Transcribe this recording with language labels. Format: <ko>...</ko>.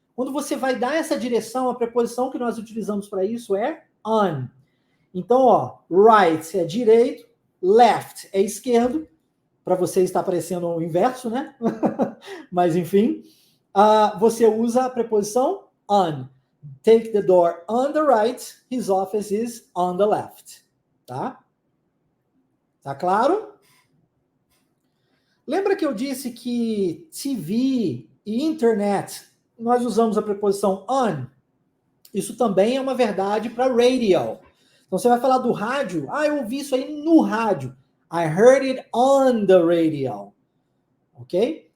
<pt>Quando você vai dar essa direção, a preposição que nós utilizamos para isso é on. Então, ó, right é direito, left é esquerdo, para você está aparecendo o inverso, né? Mas, enfim, você usa a preposição on.</pt> <en>Take the door on the right, his office is on the left.</en> <pt>Tá? Tá claro? Lembra que eu disse que TV e internet, nós usamos a preposição on? Isso também é uma verdade para radio. Então você vai falar do rádio. Ah, eu ouvi isso aí no rádio.</pt> <en>I heard it on the radio.</en> <pt>Ok?</pt>